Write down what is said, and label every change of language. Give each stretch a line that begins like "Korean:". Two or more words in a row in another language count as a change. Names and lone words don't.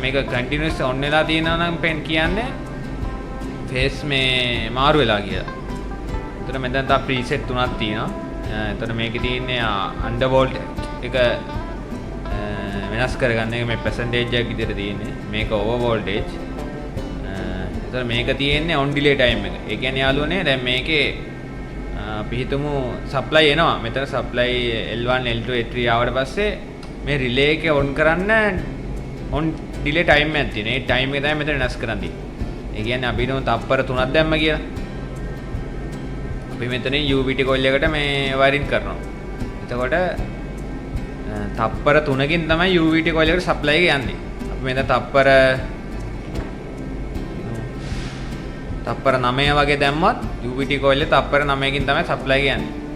Sinhala: මේක
English: continuous on
Sinhala: වෙලා තියෙනවා නම් පෙන් කියන්නේ ෆේස් මේ මාරු වෙලා කියලා. එතකොට මෙතන තව ප්‍රීසෙට් තුනක් තියෙනවා. එතකොට මේකේ තියෙන්නේ
English: under volt
Sinhala: එක වෙනස් කරගන්න එක මේ පර්සන්ටේජ් එකක් විදිහට තියෙන්නේ. මේක
English: over voltage.
Sinhala: එතකොට මේක තියෙන්නේ
English: on delay time
Sinhala: එක. ඒ කියන්නේ යාළුවනේ දැන් මේකේ අපි හිතමු supply එනවා. මෙතන supply L1, L2, L3 ආවට පස්සේ මේ relay එක on කරන්න
English: on delay time
Sinhala: එකක් තියෙනවා. ඒ time එක තමයි මෙතන වෙනස් කරන් තියෙන්නේ. ඒ කියන්නේ අපි හිතමු තප්පර 3ක් දැම්ම කියලා. අපි මෙතනින්
English: UVT coil
Sinhala: එකට මේ wiring කරනවා. එතකොට තප්පර 3කින් තමයි
English: UVT coil
Sinhala: එකට supply එක යන්නේ. අපි මෙතන තප්පර 9 වගේ දැම්මත්
English: UVT coil
Sinhala: එක තප්පර 9කින් තමයි supply එක යන්නේ.